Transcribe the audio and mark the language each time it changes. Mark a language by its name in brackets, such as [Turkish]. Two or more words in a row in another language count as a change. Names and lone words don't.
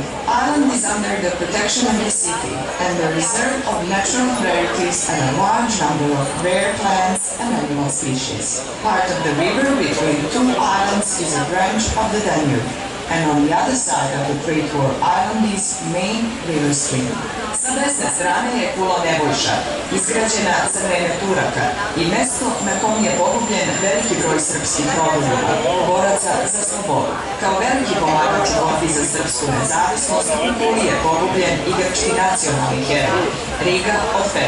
[English] Island is under the protection of the city and the reserve of natural rarities and a large number of rare plants and animal species. Part of the river between two islands is a branch of the Danube, and on the other side of the Great War Island is main river stream. [Serbian] Sa desne strane je kula Nebojša, izgrađena za vreme Turaka i mesto na kom je pogubljen veliki broj srpskih rodoljuba, boraca za slobodu. Kao veliki pomagač u borbi za srpsku nezavisnost, u kuli je pogubljen i grčki nacionalni heroj, Riga Ofer.